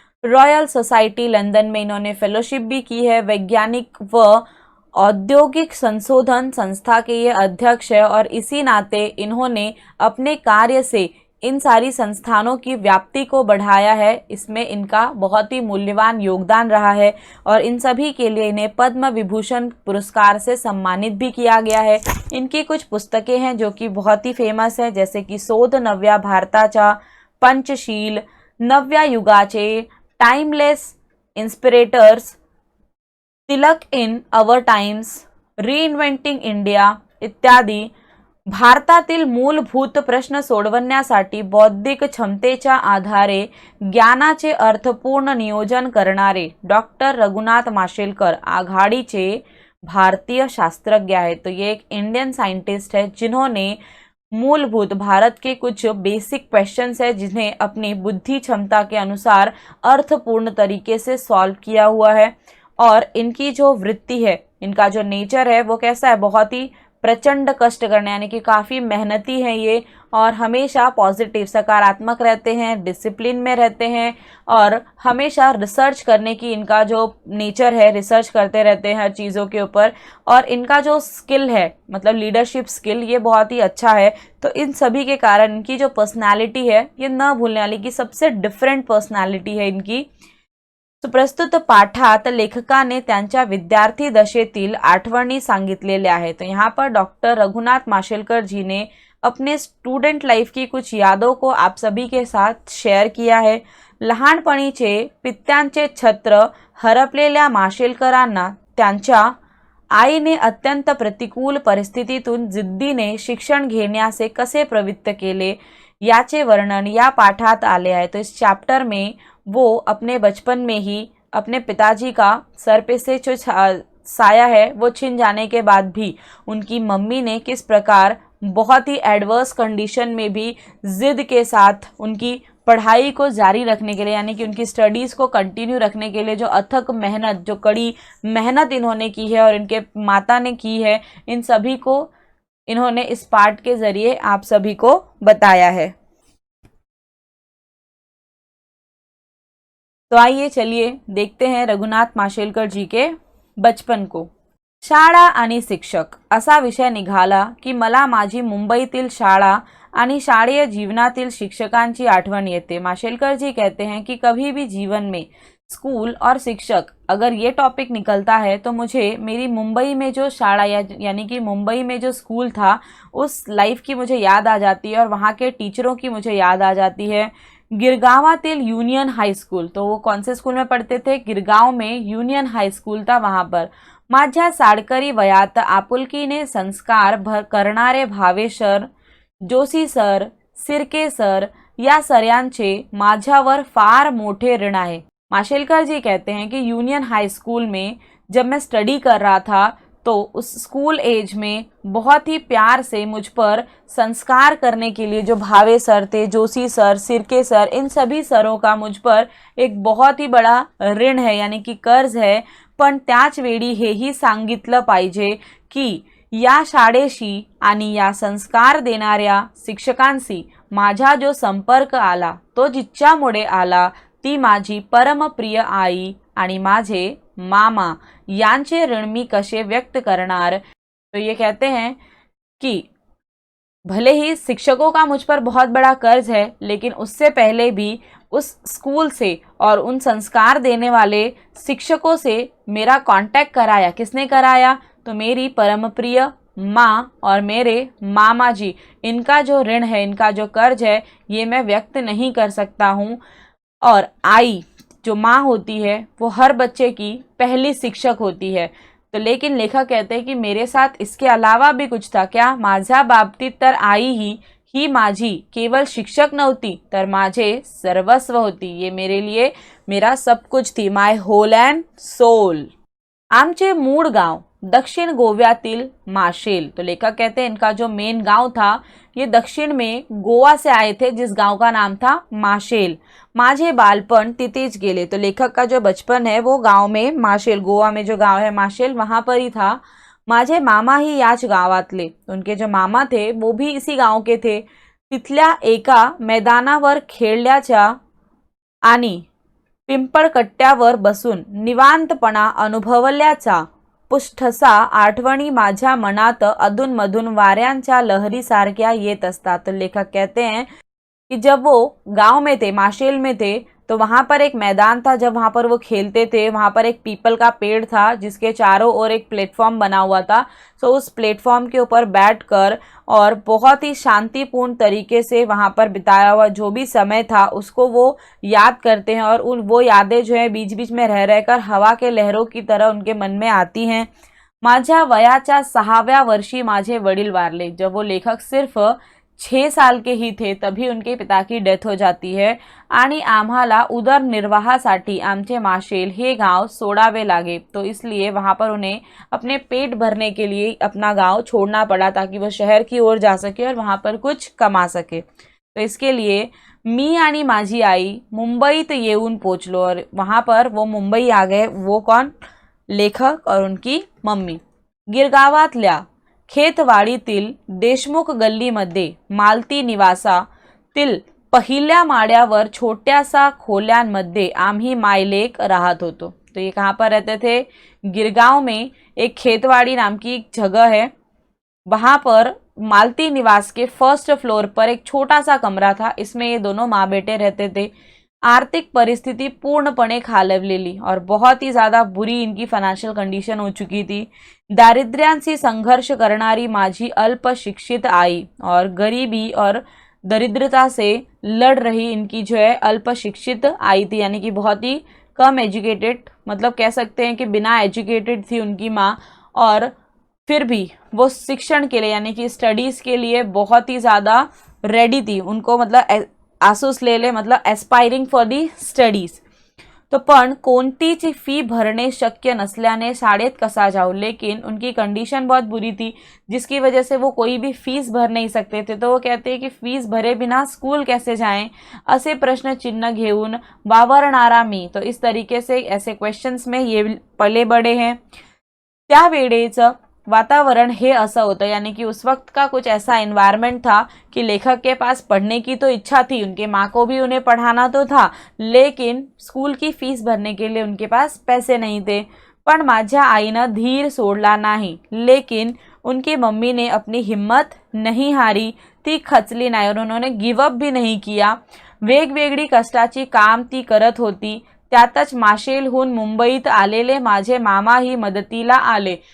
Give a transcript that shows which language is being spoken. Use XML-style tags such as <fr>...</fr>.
<hi>Royal society London में इन्होंने fellowship भी की है। वैज्ञानिक व औद्योगिक संशोधन संस्था के ये अध्यक्ष है और इसी नाते इन्होंने अपने कार्य से इन सारी संस्थानों की व्याप्ति को बढ़ाया है। इसमें इनका बहुत ही मूल्यवान योगदान रहा है और इन सभी के लिए इन्हें पद्म विभूषण पुरस्कार से सम्मानित भी किया गया है। इनकी कुछ पुस्तकें हैं जो कि बहुत ही फेमस है, जैसे कि</hi> <mr>शोध नव्या भारताचा, पंचशील, नव्या युगाचे, timeless Inspirators, Tilak in our times, reinventing India इत्यादी भारतातील मूलभूत प्रश्न सोडवण्यासाठी बौद्धिक क्षमतेच्या आधारे ज्ञानाचे अर्थपूर्ण नियोजन करणारे डॉक्टर रघुनाथ माशेलकर आघाडीचे भारतीय शास्त्रज्ञ आहेत।</mr> <hi>तो ये एक इंडियन साइंटिस्ट है जिन्होंने मूलभूत भारत के कुछ बेसिक क्वेश्चंस है जिन्हें अपनी बुद्धि क्षमता के अनुसार अर्थपूर्ण तरीके से सॉल्व किया हुआ है। और इनकी जो वृत्ति है, इनका जो नेचर है वो कैसा है, बहुत ही प्रचंड कष्ट करने, यानी कि काफ़ी मेहनती हैं ये और हमेशा पॉजिटिव सकारात्मक रहते हैं, डिसिप्लिन में रहते हैं और हमेशा रिसर्च करने की इनका जो नेचर है, रिसर्च करते रहते हैं हर चीज़ों के ऊपर। और इनका जो स्किल है, मतलब लीडरशिप स्किल, ये बहुत ही अच्छा है। तो इन सभी के कारण इनकी जो पर्सनैलिटी है ये न भूलने वाली की सबसे डिफरेंट पर्सनैलिटी है इनकी।</hi> <mr>तो प्रस्तुत पाठात लेखकाने त्यांच्या विद्यार्थी दशेतील आठवणी सांगितलेल्या आहेत।</mr> <hi>तो यहाँ पर डॉक्टर रघुनाथ माशेलकर जी ने अपने स्टूडेंट लाइफ की कुछ यादों को आप सभी के साथ शेयर किया है।</hi> <mr>लहानपणीचे पित्यांचे छत्र हरपलेल्या माशेलकरांना त्यांच्या आईने अत्यंत प्रतिकूल परिस्थितीतून जिद्दीने शिक्षण घेण्याचे कसे प्रवृत्त केले याचे वर्णन या पाठात आले आहे।</mr> <hi>तो इस चैप्टर में वो अपने बचपन में ही अपने पिताजी का सर पे से जो साया है वो छिन जाने के बाद भी उनकी मम्मी ने किस प्रकार बहुत ही एडवर्स कंडीशन में भी जिद के साथ उनकी पढ़ाई को जारी रखने के लिए, यानी कि उनकी स्टडीज़ को कंटिन्यू रखने के लिए जो अथक मेहनत, जो कड़ी मेहनत इन्होंने की है और इनके माता ने की है, इन सभी को इन्होंने इस पाठ के ज़रिए आप सभी को बताया है। तो आइए चलिए देखते हैं रघुनाथ माशेलकर जी के बचपन को।</hi> <mr>शाळा आणि शिक्षक असा विषय निघाला की मला माझी मुंबईतील शाळा आणि शाळेय जीवनातील शिक्षकांची आठवण येते।</mr> <hi>माशेलकर जी कहते हैं कि कभी भी जीवन में स्कूल और शिक्षक अगर ये टॉपिक निकलता है तो मुझे मेरी मुंबई में जो शाला यानी कि मुंबई में जो स्कूल था उस लाइफ की मुझे याद आ जाती है और वहाँ के टीचरों की मुझे याद आ जाती है।</hi> <mr>गिरगावातील</mr> <hi>यूनियन हाई स्कूल, तो वो कौन से स्कूल में पढ़ते थे? गिरगांव में यूनियन हाई स्कूल था, वहाँ पर</hi> <mr>माझ्या साडकरी वयात आपुलकीने संस्कार करणारे भावे सर, जोशी सर, सिरके सर या सरांचे माझ्यावर फार मोठे ऋण आहे।</mr> <hi>माशेलकर जी कहते हैं कि यूनियन हाई स्कूल में जब मैं स्टडी कर रहा था तो उस स्कूल एज में बहुत ही प्यार से मुझ पर संस्कार करने के लिए जो भावे सर थे, जोशी सर, सिरके सर, इन सभी सरों का मुझ पर एक बहुत ही बड़ा ऋण है, यानी कि कर्ज है।</hi> <mr>पण त्याच वेळी हेही सांगितलं पाहिजे की या शाळेशी आणि या संस्कार देणाऱ्या शिक्षकांशी माझा जो संपर्क आला तो जिच्यामुळे आला ती माझी परमप्रिय आई आणि माझे मामा यांचे ऋण मी कसे व्यक्त करणार।</mr> <hi>तो ये कहते हैं कि भले ही शिक्षकों का मुझ पर बहुत बड़ा कर्ज है, लेकिन उससे पहले भी उस स्कूल से और उन संस्कार देने वाले शिक्षकों से मेरा कांटेक्ट कराया। किसने कराया? तो मेरी परमप्रिय माँ और मेरे मामा जी, इनका जो ऋण है, इनका जो कर्ज है, ये मैं व्यक्त नहीं कर सकता हूँ। और आई जो माँ होती है वो हर बच्चे की पहली शिक्षक होती है। तो लेकिन लेखक कहते हैं कि मेरे साथ इसके अलावा भी कुछ था। क्या?</hi> <mr>माझ्या बाबतीत तर आई ही ही माझी केवळ शिक्षक नव्हती तर माझे सर्वस्व होती.</mr> <hi>ये मेरे लिए मेरा सब कुछ थी.</hi> <en>My whole and soul.</en> <mr>आमचे मूळ गाव दक्षिण गोव्यातील माशेल.</mr> <hi>तो लेखक कहते हैं इनका जो मेन गांव था ये दक्षिण में गोवा से आए थे, जिस गांव का नाम था माशेल.</hi> <mr>माझे बालपण तिथेच गेले.</mr> <hi>तो लेखक का जो बचपन है वो गांव में माशेल, गोवा में जो गांव है माशेल, वहां पर ही था.</hi> <mr>माझे मामा ही याच गावातले.</mr> <hi>उनके जो मामा थे वो भी इसी गांव के थे.</hi> <mr>तिथल्या एका मैदानावर खेळल्याच्या आणि पिंपळकट्ट्यावर बसून निवांतपणा अनुभवल्याचा पुष्ठसा आठवणी माझ्या मनात अधूनमधून वाऱ्यांच्या लहरीसारख्या येत असतात.</mr> <hi>तो लेखक कहते हैं कि जब वो गांव में थे, माशेल में थे, तो वहाँ पर एक मैदान था. जब वहाँ पर वो खेलते थे वहाँ पर एक पीपल का पेड़ था जिसके चारों ओर एक प्लेटफॉर्म बना हुआ था. सो उस प्लेटफॉर्म के ऊपर बैठकर और बहुत ही शांतिपूर्ण तरीके से वहाँ पर बिताया हुआ जो भी समय था उसको वो याद करते हैं और वो यादें जो है बीच बीच में रह रहकर हवा के लहरों की तरह उनके मन में आती हैं.</hi> <mr>माझ्या वयाच्या 6व्या वर्षी माझे वडील वारले.</mr> <hi>जब वो लेखक सिर्फ 6 साल के ही थे तभी उनके पिता की डेथ हो जाती है</hi> <mr>आणि आम्हाला उदरनिर्वाहासाठी आमचे माशेल हे गांव सोडावे लागे.</mr> <hi>तो इसलिए वहाँ पर उन्हें अपने पेट भरने के लिए अपना गांव छोड़ना पड़ा ताकि वो शहर की ओर जा सके और वहाँ पर कुछ कमा सके. तो इसके लिए</hi> <mr>मी आणि माझी आई मुंबईत येऊन पोचलो</mr> <hi>और वहाँ पर वो मुंबई आ गए. वो कौन? लेखक और उनकी मम्मी.</hi> <mr>गिरगावातल्या खेतवाडीतील देशमुख गल्लीमध्ये मालती निवासातील पहिल्या माळ्यावर छोट्यासा खोल्यांमध्ये आम्ही मायलेक राहत होतो.</mr> <hi>तो ये कहाँ पर रहते थे? गिरगांव में एक खेतवाड़ी नाम की एक जगह है. वहाँ पर मालती निवास के फर्स्ट फ्लोर पर एक छोटा सा कमरा था. इसमें ये दोनों माँ बेटे रहते थे.</hi> <mr>आर्थिक परिस्थिति पूर्णपणे खालवलेली</mr> <hi>और बहुत ही ज़्यादा बुरी इनकी फाइनेंशियल कंडीशन हो चुकी थी.</hi> <mr>दारिद्र्यांशी संघर्ष करणारी माझी अल्पशिक्षित आई</mr> <hi>और गरीबी और दरिद्रता से लड़ रही इनकी जो है अल्पशिक्षित आई थी, यानी कि बहुत ही कम एजुकेटेड, मतलब कह सकते हैं कि बिना एजुकेटेड थी उनकी माँ. और फिर भी वो शिक्षण के लिए यानी कि स्टडीज़ के लिए बहुत ही ज़्यादा रेडी थी. उनको मतलब</hi> <mr>आसूस ले</mr> <hi>मतलब</hi> <en>Aspiring for the studies.</en> <mr>तो पण कोणतीच फी भरणे शक्य नसल्याने शाळेत कसा जाऊ.</mr> <hi>लेकिन उनकी कंडीशन बहुत बुरी थी जिसकी वजह से वो कोई भी फीस भर नहीं सकते थे. तो वो कहते हैं कि फीस भरे बिना स्कूल कैसे जाएं,</hi> <mr>असे प्रश्न चिन्ह घेऊन वावरणारा मी.</mr> <hi>तो इस तरीके से ऐसे क्वेश्चंस में ये पले बड़े हैं.</hi> <mr>त्यावेळेचं वातावरण हे असं होतं,</mr> <hi>यानी कि उस वक्त का कुछ ऐसा एनवायरनमेंट था कि लेखक के पास पढ़ने की तो इच्छा थी, उनके माँ को भी उन्हें पढ़ाना तो था, लेकिन स्कूल की फीस भरने के लिए उनके पास पैसे नहीं थे.</hi> <mr>पण माझ्या आईनं धीर सोडला नाही.</mr> <hi>लेकिन उनकी मम्मी ने अपनी हिम्मत नहीं हारी,</hi> <mr>ती खचली नाही</mr> <hi>और उन्होंने गिवअप भी नहीं किया.</hi> <mr>वेगवेगळी कष्टाची काम ती करत होती. त्यातच माशेलहून मुंबईत आलेले माझे मामा ही मदतीला आले.</mr>